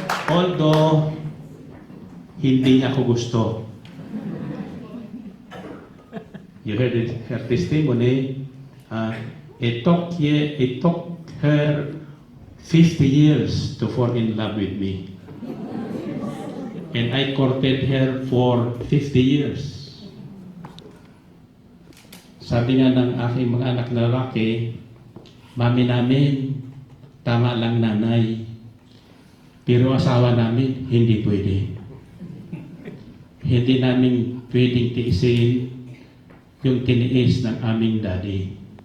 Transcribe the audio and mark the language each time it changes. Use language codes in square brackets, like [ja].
[tl] Although, hindi niya ako gusto. [en] You heard her testimony. It took her 50 years to fall in love with me. And I courted her for 50 years. [tl] Sabi nga ng aking mga anak na lalaki, mami namin, tama lang nanay. Pero asawa namin, hindi pwede. Hindi namin pwedeng tiisin yung tiniis ng aming daddy.